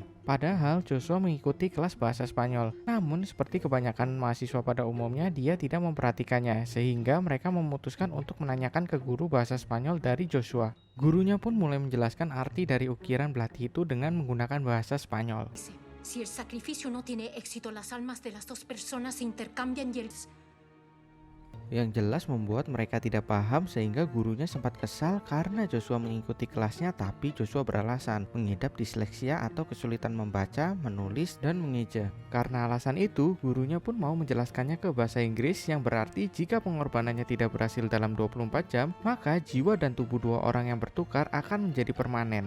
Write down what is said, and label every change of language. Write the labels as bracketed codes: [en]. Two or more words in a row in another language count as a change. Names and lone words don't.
[id] Padahal Joshua mengikuti kelas bahasa Spanyol, namun seperti kebanyakan mahasiswa pada umumnya dia tidak memperhatikannya, sehingga mereka memutuskan untuk menanyakan ke guru bahasa Spanyol dari Joshua. Gurunya pun mulai menjelaskan arti dari ukiran Bloody itu dengan menggunakan bahasa Spanyol. [es] Si el sacrificio no tiene éxito, las almas de las dos personas se intercambian y el... [id] Yang jelas membuat mereka tidak paham sehingga gurunya sempat kesal karena Joshua mengikuti kelasnya, tapi Joshua beralasan mengidap disleksia atau kesulitan membaca, menulis, dan mengeja. Karena alasan itu, gurunya pun mau menjelaskannya ke bahasa Inggris yang berarti jika pengorbanannya tidak berhasil dalam 24 jam, maka jiwa dan tubuh dua orang yang bertukar akan menjadi permanen.